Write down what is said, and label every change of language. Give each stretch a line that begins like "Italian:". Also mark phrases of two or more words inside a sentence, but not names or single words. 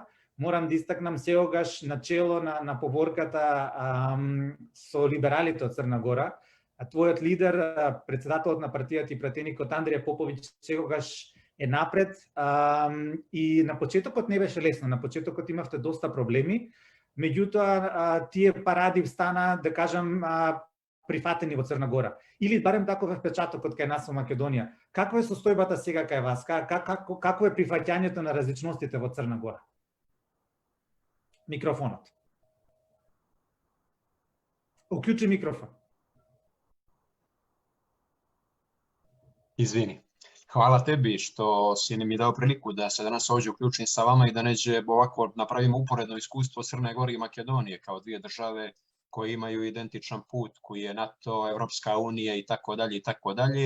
Macedonian: Морам да истакнам сеогаш начело на поворката со либералите од Црна Гора, твојот лидер, председателот на партијата и пратеникот Андрија Поповиќ секогаш е напред, и на почетокот не беше лесно, на почетокот имавте доста проблеми, меѓутоа тие паради стана, да кажам, прифатени во Црна Гора. Или барем таков е впечатокот кај нас во Македонија. Каква е состојбата сега кај вас? Како е прифаќањето на различностите во Црна Гора? Микрофонот. Уклучи микрофон.
Serbian: Izvini. Hvala tebi što si mi dao priliku da se danas ovdje uključim sa vama i da neđe ovako napravimo uporedno iskustvo Crne Gore i Makedonije kao dvije države koje imaju identičan put, koji je NATO, Evropska unija i tako dalje i tako dalje.